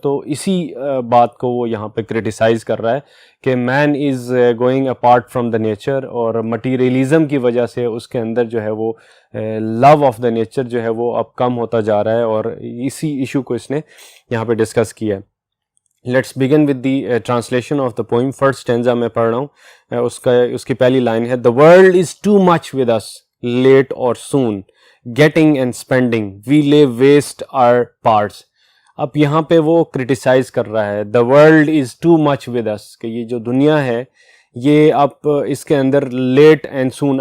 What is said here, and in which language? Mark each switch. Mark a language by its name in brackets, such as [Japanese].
[Urdu] تو اسی بات کو وہ یہاں پہ کرٹیسائز کر رہا ہے کہ [English] man is going apart from the nature, [Urdu] اور مٹیریلزم کی وجہ سے اس کے اندر جو ہے وہ [English] love of the nature [Urdu] جو ہے وہ اب کم ہوتا جا رہا ہے، اور اسی ایشو کو اس نے یہاں پہ ڈسکس کیا ہے. [English] Let's begin with the translation of the poem. [Urdu] First stanza میں پڑھ رہا ہوں. اس کی پہلی لائن ہے: [English] The world is too much with us, late or soon, getting and spending, we lay waste our parts. [Urdu] اب یہاں پہ وہ کرٹیسائز کر رہا ہے [English] the world is too much with us، [Urdu] کہ یہ جو دنیا ہے یہ اب اس کے اندر [English] Late and soon.